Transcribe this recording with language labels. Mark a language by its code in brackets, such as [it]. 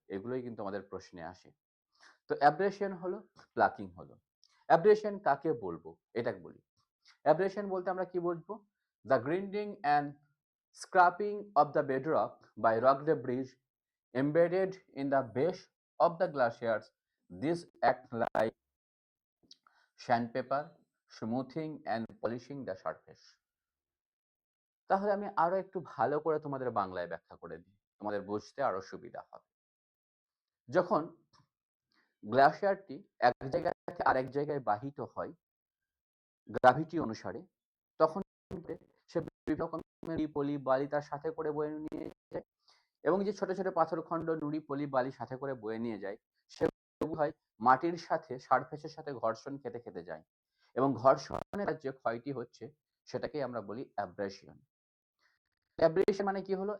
[bn] এগুলোই কিন্তু আমাদের প্রশ্নে আসে। তো অ্যাব্রেশন হলো, প্লাকিং হলো। অ্যাব্রেশন কাকে বলবো? এটা বলি। অ্যাব্রেশন বলতে আমরা কি বুঝবো? [en] The grinding and scraping of the bedrock by rock debris embedded in the base of the glaciers. This act like sandpaper, smoothing and polishing the surface. [bn] তাহলে আমি আরো একটু ভালো করে তোমাদের বাংলায় ব্যাখ্যা করে দিই, তোমাদের বুঝতে আরো সুবিধা হবে। যখন গ্লাসিয়ারটি এক জায়গা থেকে আরেক জায়গায় বাহিত হয় গ্র্যাভিটি অনুসারে, তখন সে বিভিন্ন রকমের নুড়ি, পলি, বালি তার সাথে করে বয়ে নিয়ে যায় এবং যে ছোট ছোট পাথরখণ্ড, নুড়ি, পলি, বালি সাথে করে বয়ে নিয়ে যায়, সেগুলো হয় মাটির সাথে সারফেসের সাথে ঘর্ষণ খেতে খেতে যায় এবং ঘর্ষণের যে ক্ষয়টি হচ্ছে সেটাকেই আমরা বলি অ্যাব্রেশন। অ্যাব্রেশন মানে কি হলো?